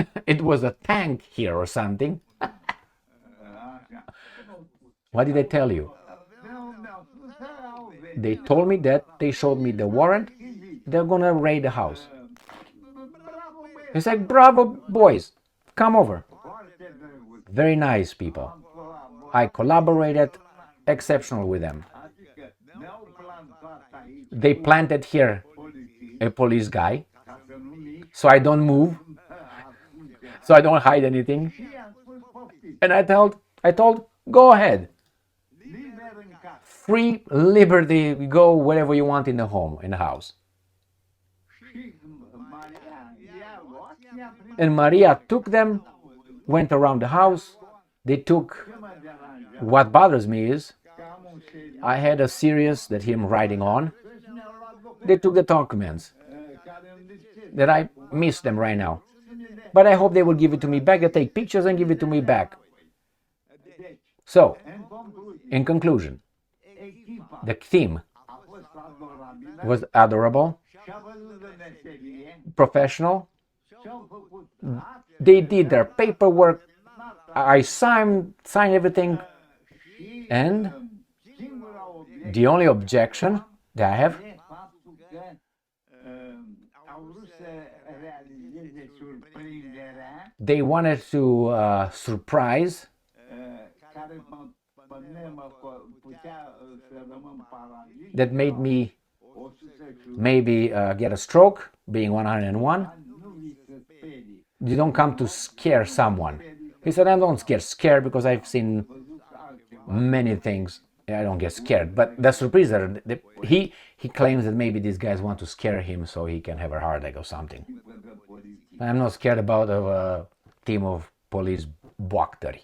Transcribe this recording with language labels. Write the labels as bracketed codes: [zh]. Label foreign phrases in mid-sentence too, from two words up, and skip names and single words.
[en] it was a tank here or something. [ro] așa. [en] What did they tell you? [ro] Mi-au spus că au venit, [en] They told me that they showed me the warrant. They're gonna raid the house. [ro] bravo băieți, [en] It's like, bravo, boys, come over. [ro] foarte drăguț, [en] Very nice people. [ro] am colaborat, [en] I collaborated exceptional with them. [ro] adică ne-au plantat aici [en] They planted here [ro] poliții, [en] a police guy, [ro] ca să nu mi [en] so I don't move, so I don't hide anything. [ro] și i-am spus poftiți, [en] And I told, go ahead, [ro] liber în casă. [en] free liberty, go wherever you want in the home, in the house. [ro] Și Maria i-a luat, i-a primit, [en] And Maria took them, went around the house. They took. [ro] ce mă deranjează, [en] What bothers me is [ro] că am un serios, [en] I had a series that him writing on. [ro] și mi-au luat documente [en] They took the documents [ro] care îmi lipsesc. [en] that I missed them right now. But I hope they will give it to me back. They take pictures and give it to me back. [ro] Deci, [en] So, [ro] în concluzie, [en] in conclusion, [ro] echipa [en] the theme [ro] a fost adorabilă [en] was adorable, [ro] și-a văzut de meserie, [en] professional. [ro] și-au făcut [en] They did their paperwork. I signed everything. [ro] și [en] And [ro] singura obiect [en] the only objection that I have, [ro] e faptul că au vrut să realizeze surprinderea [en] they wanted to surprise, [ro] care pe mine putea să rămân paralizat. [en] that made me 100 maybe get a stroke, being 101. [ro] nu vi se sperii. [en] You don't come to scare someone. He said, I don't scare because I've seen [ro] Văzut altceva. [en] many things. I don't get scared, but the surprise that he claims that maybe these guys want to scare him so he can have a heart attack or something. I'm not scared about a team of police boactări.